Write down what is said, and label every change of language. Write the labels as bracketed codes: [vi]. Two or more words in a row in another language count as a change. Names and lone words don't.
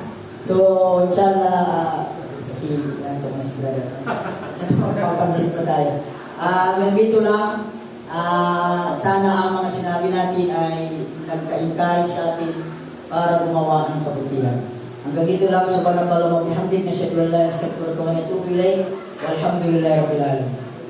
[tl] So, inshallah, kasi ito mas brother. Papansin pa tayo. Nandito lang, sana ang mga sinabi natin ay nagka-encourage sa atin para gumawa ng kabutihan. Hanggang dito lang, [ar] سبحان الله وبحمده نشهد أن لا إله إلا أنت أستغفرك وأتوب إليك. والحمد لله رب العالمين.